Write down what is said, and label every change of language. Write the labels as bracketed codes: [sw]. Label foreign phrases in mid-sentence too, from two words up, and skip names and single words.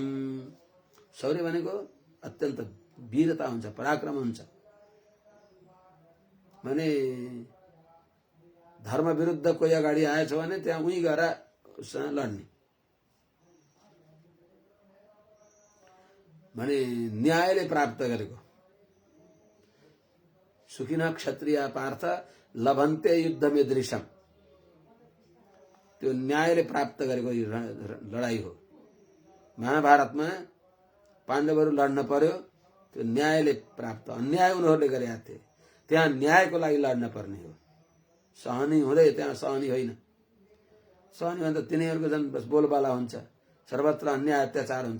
[ne] शौर्य भनेको अत्यन्त वीरता हुन्छ, पराक्रम हुन्छ। भने धर्म विरुद्ध कोही अगाडि आएछ भने त्यहाँ उही गएर उसँग लड्ने। भने न्यायले प्राप्त गरेको। [sa] सुखिन क्षत्रिय पार्थ लभन्ते युद्धमिदृशम। [ne] त्यो न्यायले प्राप्त गरेको लडाई हो। महाभारतमा पाण्डवहरू लड्न पर्यो, त्यो न्यायले प्राप्त, अन्याय उनीहरूले गरेका थिए, त्यहाँ न्यायको लागि लड्न पर्ने हो। सहनी हुँदै त्यहाँ सहनी होइन। सहनी भन्दा तिनीहरूको झन् बस बोलबाला हुन्छ, सर्वत्र अन्याय अत्याचार हुन्छ।